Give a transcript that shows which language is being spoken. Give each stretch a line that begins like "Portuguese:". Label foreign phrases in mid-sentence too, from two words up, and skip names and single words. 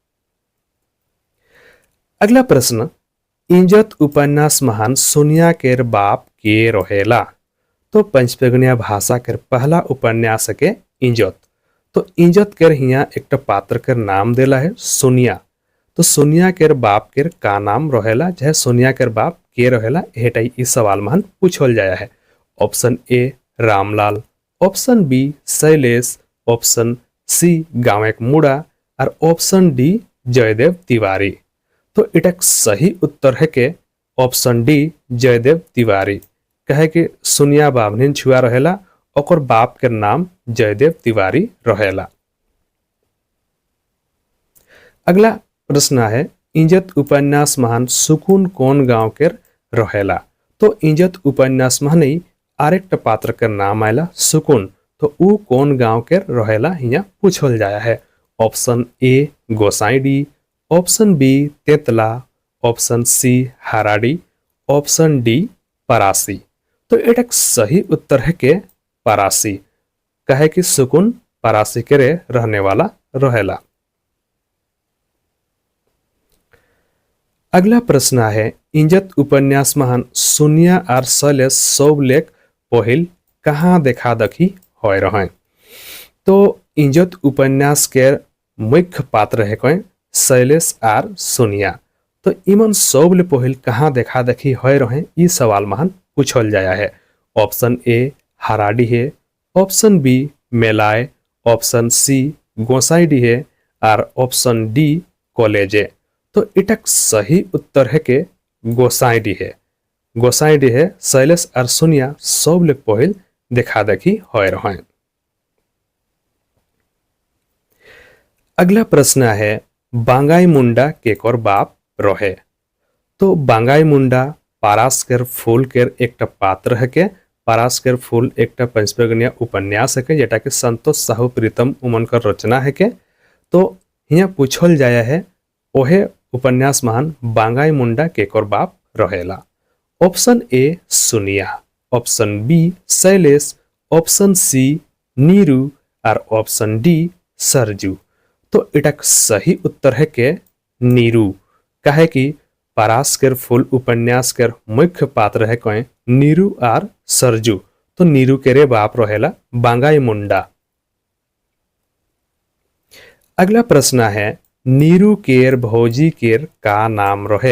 Panchpargania: अगला प्रश्न इंजत उपन्यास महान सोनिया केर बाप के रहेला। तो पंचपेगनिया भाषा केर पहला उपन्यास के इंजत। तो इंजत केर हिया एक पात्र केर नाम देला है सोनिया। तो सोनिया केर बाप केर का नाम रहेला चाहे सोनिया केर बाप के रहेला एटाई इस सवाल महान पूछल जाया है। ऑप्शन ए रामलाल, ऑप्शन बी शैलेश, ऑप्शन सी गांवेक मुड़ा और ऑप्शन डी जयदेव तिवारी। तो इटा सही उत्तर है के ऑप्शन डी जयदेव तिवारी। कहे कि सोनिया बावनिन छुआ रहेला, ओकर बाप के नाम जयदेव तिवारी रहेला। अगला प्रश्न है इज्जत उपन्यास महान सुकून कौन गांव के रहेला। तो इज्जत उपन्यास महान आरेक्ट पात्र के नाम आयला सुकून, तो ऊ कौन गांव के रहेला यहाँ पूछल जाया है। ऑप्शन ए गोसाईडी, ऑप्शन बी तेतला, ऑप्शन सी हाराडी, ऑप्शन डी परासी। तो एटा सही उत्तर है के परासी। कहे कि सुकून परासी के रहने वाला रहेला। अगला प्रश्न है इज्जत उपन्यास महान सोनिया और शैलेश शौलेख पहिल कहाँ देखा देखी हो रहे। तो इज्जत उपन्यास के मुख्य पात्र है कोई शैलेश और सोनिया। तो इमन शौल पहिल कहाँ देखा देखी हो रहे, ई सवाल महान पूछल जाया है। ऑप्शन ए हाराडी है, ऑप्शन बी मेलाय, ऑप्शन सी गोसाईडी है और ऑप्शन डी कॉलेजे। तो इटक सही उत्तर है के गोसाईडी है। गोसाईडी है शैलेश और सोनिया शौल पहिल देखा देखी हो रहे। अगला प्रश्न है बांगाई मुंडा केकर बाप रहे। तो बांगाई मुंडा पारास्कर फूल के एक पात्र है के। पारास्कर फूल एक पंचपर्गनिया उपन्यास है के, जेटा के संतोष साहू प्रीतम उमन कर रचना है के। तो यहाँ पूछल जाया है ओहे उपन्यास महान बांगाई मुंडा केकर बाप रहेला। ऑप्शन ए सोनिया, ऑप्शन बी शैलेश, ऑप्शन सी नीरू और ऑप्शन डी सरजू। तो इटा सही उत्तर है के नीरू। कहे कि पारास्कर फूल उपन्यास के मुख्य पात्र है कोई नीरू और सरजू। तो नीरू के रे बाप रहेला बांगाई मुंडा। अगला प्रश्न है नीरू केर भौजी केर का नाम रहे।